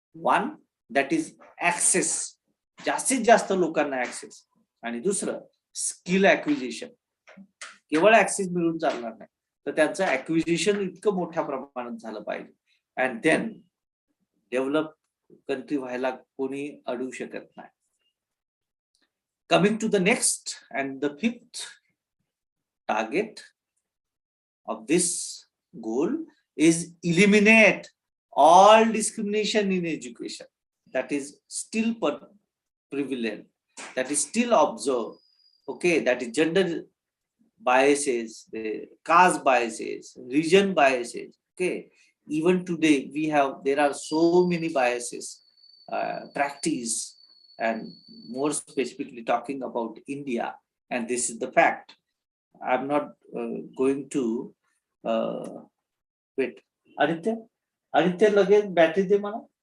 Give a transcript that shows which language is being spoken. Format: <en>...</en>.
<en>one, that is access,</en> <mr>जास्तीत जास्त लोकांना ऍक्सेस. आणि दुसरं स्किल ऍक्विजिशन. केवळ ऍक्सेस मिळून चालणार नाही, तर त्यांचं ऍक्विजिशन इतकं मोठ्या प्रमाणात झालं पाहिजे.</mr> <en>and then</en> <mr>डेव्हलप कंट्री व्हायला कोणी अडवू शकत नाही.</mr> <en>Coming to the next and the 5th target of this goal is eliminate all discrimination in education that is still prevalent, that is still observed. Okay, that is gender biases, the caste biases, region biases. Okay, even today there are so many biases practiced, and more specifically talking about India, and this is the fact. I'm not going to wait.</en> <mr>Aditya लगेच battery दे मला.</mr>